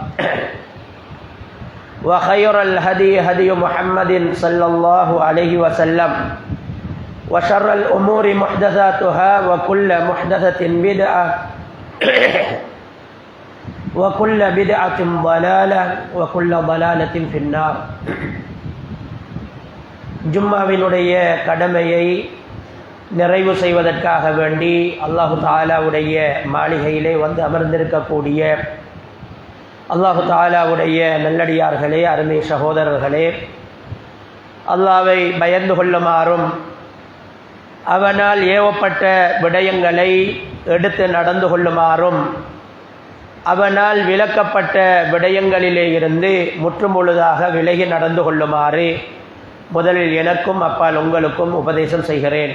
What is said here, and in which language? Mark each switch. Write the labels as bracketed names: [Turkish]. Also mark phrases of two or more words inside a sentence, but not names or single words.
[Arabic] وخير الهدي هدي محمد صلى الله عليه وسلم وشر الأمور محدثاتها وكل محدثة بدعة وكل بدعة ضلالة وكل ضلالة في النار. [Tamil] ஜும்மாவினுடைய கடமையை நிறைவு செய்வதற்காக வேண்டி [Arabic] الله تعالى [Tamil] மாளிகையிலே வந்து அமர்ந்திருக்கக்கூடிய [Arabic] الله تعالى [Tamil] நல்லடியார்களே, அருமை சகோதரர்களே, அல்லாஹ்வை பயந்து கொள்ளுமாறும் அவனால் ஏவப்பட்ட விடயங்களை எடுத்து நடந்து கொள்ளுமாறும் அவனால் விலக்கப்பட்ட விடயங்களிலே இருந்து முற்றுமுழுதாக விலகி நடந்து கொள்ளுமாறு முதலில் எனக்கும் அப்பால் உங்களுக்கும் உபதேசம் செய்கிறேன்.